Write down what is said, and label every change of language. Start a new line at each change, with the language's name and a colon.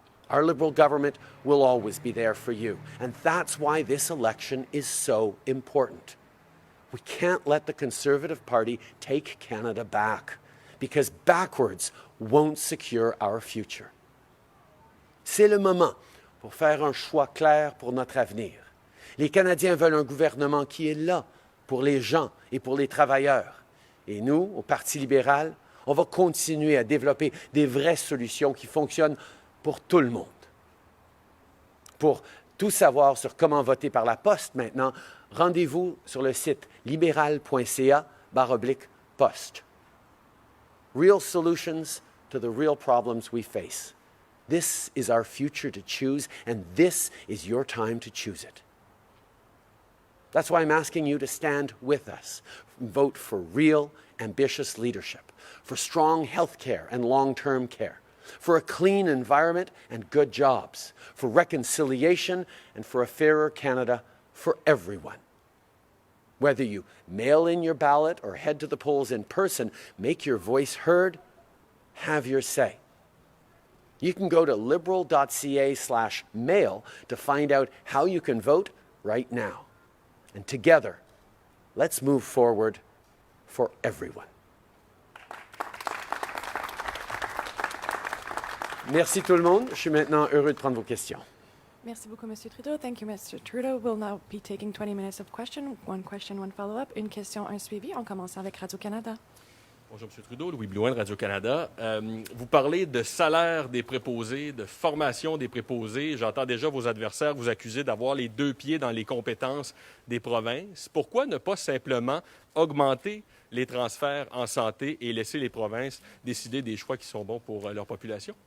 English: Our Liberal government will always be there for you, and that's why this election is so important. We can't let the Conservative Party take Canada back, because backwards won't secure our future.
French: C'est le moment pour faire un choix clair pour notre avenir. Les Canadiens veulent un gouvernement qui est là pour les gens et pour les travailleurs. Et nous, au Parti libéral, on va continuer à développer des vraies solutions qui fonctionnent pour tout le monde. Pour tout savoir sur comment voter par la poste maintenant, rendez-vous sur le site libéral.ca/poste.
English: Real solutions to the real problems we face. This is our future to choose, and this is your time to choose it. That's why I'm asking you to stand with us. Vote for real, ambitious leadership, for strong health care and long-term care, for a clean environment and good jobs, for reconciliation and for a fairer Canada for everyone. Whether you mail in your ballot or head to the polls in person, make your voice heard, have your say. You can go to liberal.ca/mail to find out how you can vote right now. And together, let's move forward for everyone.
French: Merci tout le monde. Je suis maintenant heureux de prendre vos questions. Merci beaucoup, Monsieur Trudeau.
English: Thank you, Mr. Trudeau. We'll now be taking 20 minutes of question, one follow-up.
French: Une question, un suivi. On commence avec Radio-Canada. Bonjour, M. Trudeau. Louis Blouin de Radio-Canada. Vous parlez de salaire des préposés, de formation des préposés. J'entends déjà vos adversaires vous accuser d'avoir les deux pieds dans les compétences des provinces. Pourquoi ne pas simplement augmenter les transferts en santé et laisser les provinces décider des choix qui sont bons pour leur population?